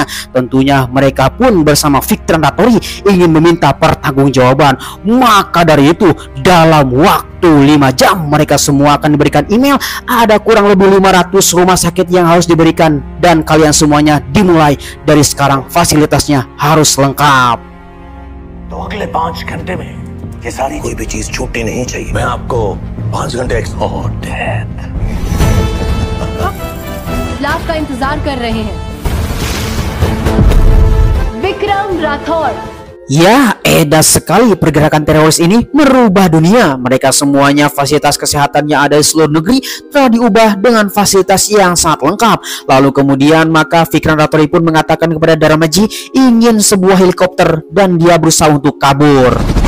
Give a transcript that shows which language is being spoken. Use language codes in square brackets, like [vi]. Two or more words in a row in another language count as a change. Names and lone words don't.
[id] Tentunya mereka pun bersama Vikram Rattori ingin meminta pertanggungjawaban. Maka dari itu dalam waktu 5 jam mereka semua akan diberikan email. Ada kurang lebih 500 rumah sakit yang harus diberikan dan kalian semuanya dimulai dari sekarang fasilitasnya harus lengkap. [hi] तो अगले 5 घंटे में ये सारी कोई भी चीज छूटनी नहीं चाहिए। मैं आपको 5 घंटे लाभ का इंतजार कर रहे हैं। विक्रम राठौर। [id] Ya, edas sekali pergerakan teroris ini merubah dunia. Mereka semuanya fasilitas kesehatan yang ada di seluruh negeri telah diubah dengan fasilitas yang sangat lengkap. Lalu kemudian maka Vikram Rattori pun mengatakan kepada Darmaji ingin sebuah helikopter dan dia berusaha untuk kabur.